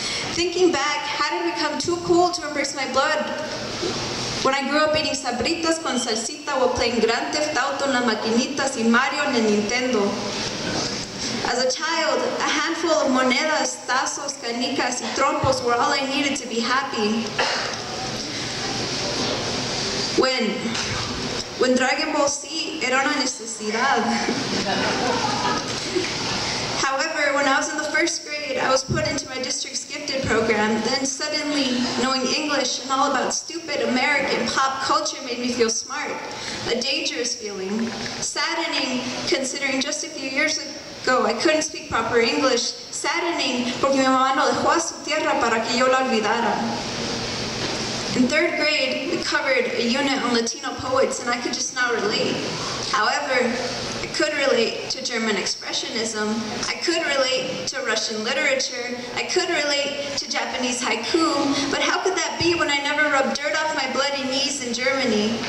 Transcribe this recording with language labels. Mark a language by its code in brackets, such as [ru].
[en] Thinking back, how did it become too cool to embrace my blood? When I grew up eating [es] sabritas con salsita [en] while playing Grand Theft Auto [es] en las maquinitas y Mario en el Nintendo. [en] As a child, a handful of [es] monedas, tazos, canicas, y trompos [en] were all I needed to be happy. When [es] Dragon Ball Z era una necesidad. [en] However, when I was in the 1st grade, I was put into my district's gifted program. Then suddenly, knowing English and all about stupid American pop culture made me feel smart. A dangerous feeling. Saddening, considering just a few years ago I couldn't speak proper English. Saddening, [es] porque mi mamá no dejó a su tierra para que yo la olvidara. [en] In 3rd grade, we covered a unit on Latino poets and I could just not relate. However, I could relate to German expressionism, I could relate to Russian literature, I could relate to Japanese haiku, but how could that be when I never rubbed dirt off my bloody knees in Germany?